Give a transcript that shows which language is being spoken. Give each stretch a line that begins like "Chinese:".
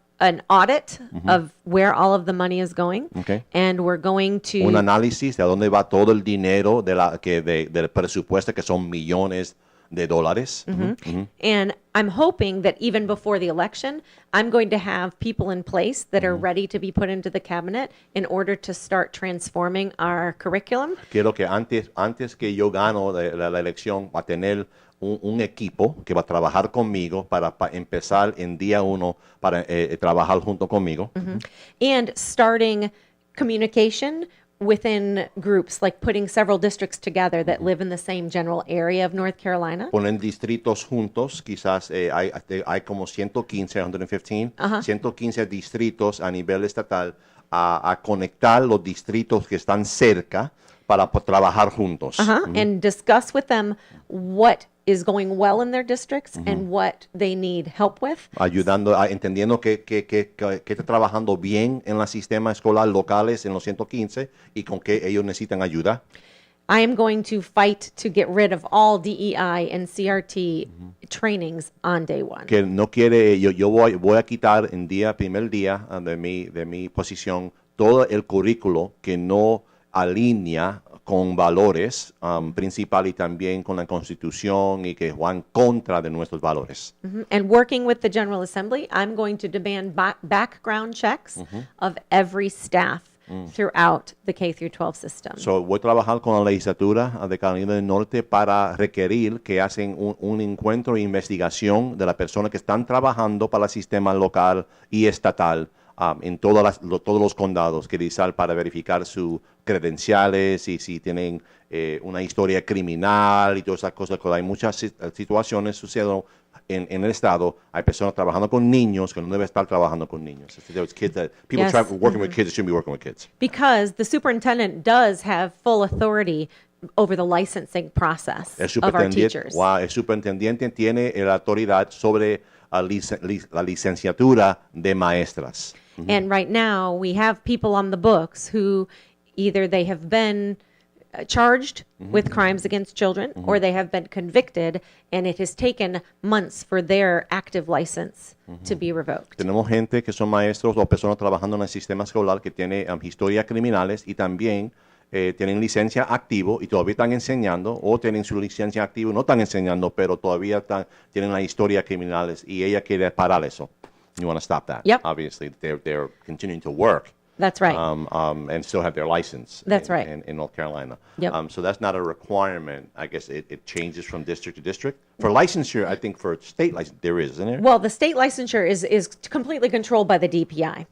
English: an audit of where all of the money is going. Okay. And we're going to
Spanish: Un análisis de dónde va todo el dinero del presupuesto, que son millones de dólares.
English: And I'm hoping that even before the election, I'm going to have people in place that are ready to be put into the cabinet in order to start transforming our curriculum.
Spanish: Quiero que antes que yo gano la elección, va a tener un equipo que va a trabajar conmigo para empezar en día 1 para trabajar junto conmigo.
English: And starting communication within groups, like putting several districts together that live in the same general area of North Carolina.
Spanish: Ponen distritos juntos, quizás hay como 115, 115 distritos a nivel estatal a conectar los distritos que están cerca para trabajar juntos.
English: And discuss with them what is going well in their districts and what they need help with.
Spanish: Ayudando, entendiendo que está trabajando bien en el sistema escolar locales en los 115 y con que ellos necesitan ayuda.
English: I am going to fight to get rid of all DEI and CRT trainings on day 1.
Spanish: Que no quiere, yo voy a quitar en primer día de mi posición todo el currículo que no alinea con valores principal y también con la Constitución y que van contra de nuestros valores.
English: And working with the General Assembly, I'm going to demand background checks of every staff throughout the K through 12 system.
Spanish: So, voy a trabajar con la legislatura de Carolina del Norte para requerir que hacen un encuentro e investigación de las personas que están trabajando para el sistema local y estatal en todos los condados, para verificar sus credenciales y si tienen una historia criminal y todas esas cosas. Hay muchas situaciones sucediendo en el estado. Hay personas trabajando con niños que no deben estar trabajando con niños.
English: People working with kids that shouldn't be working with kids. Because the superintendent does have full authority over the licensing process of our teachers.
Spanish: El superintendente tiene la autoridad sobre la licenciatura de maestras.
English: And right now, we have people on the books who either they have been charged with crimes against children or they have been convicted, and it has taken months for their active license to be revoked.
Spanish: Tenemos gente que son maestros o personas trabajando en el sistema escolar que tiene historias criminales y también tienen licencia activo y todavía están enseñando, o tienen su licencia activo, no están enseñando, pero todavía tienen la historia criminales y ella quiere parar eso.
English: You want to stop that. Yep. Obviously, they're continuing to work. That's right. And still have their license. That's right. In North Carolina. Yep. So that's not a requirement. I guess it changes from district to district. For licensure, I think for state license, there is, isn't there? Well, the state licensure is completely controlled by the DPI.